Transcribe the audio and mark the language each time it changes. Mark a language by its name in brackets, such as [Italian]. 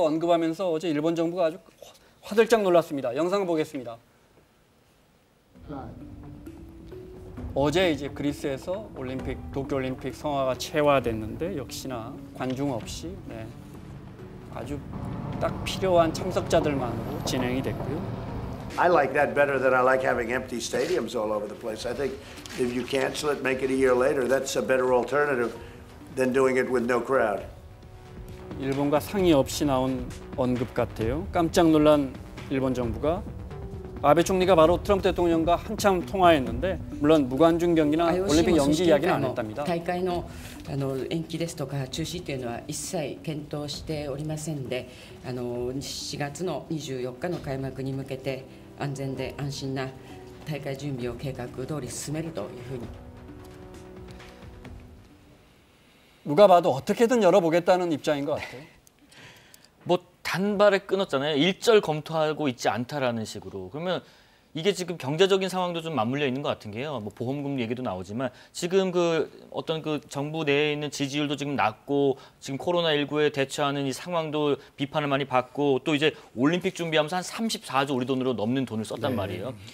[Korean] 언급하면서 어제 일본 정부가 아주 화들짝 놀랐습니다. 영상 보겠습니다. 어제 이제 그리스에서 도쿄올림픽 성화가 채화됐는데 역시나 관중 없이 아주 딱 필요한 참석자들만으로 진행이 됐고요. [English] I like that better than I like having empty stadiums all over the place. I think if you cancel it, make it a year later, that's a better alternative than doing it with no crowd. [Korean] 일본과 상의 없이 나온 언급 같아요. 깜짝 놀란 일본 정부가 아베 총리가 바로 트럼프 대통령과 한참 통화했는데 물론 무관중 경기나 올림픽 연기 이야기는 안 했답니다. [Japanese] 大会の延期ですとか中止というのは一切検討しておりませんで、4月の24日の開幕に向けて安全で安心な大会準備を計画通り進めるというふうに。 [Korean] 누가 봐도 어떻게든 열어보겠다는 입장인 것 같아요. 뭐 단발에 끊었잖아요. 일절 검토하고 있지 않다라는 식으로. 그러면 이게 지금 경제적인 상황도 좀 맞물려 있는 것 같은 게요. 뭐 보험금 얘기도 나오지만 지금 어떤 정부 내에 있는 지지율도 지금 낮고 지금 코로나19에 대처하는 이 상황도 비판을 많이 받고 또 이제 올림픽 준비하면서 한 34조 우리 돈으로 넘는 돈을 썼단 말이에요.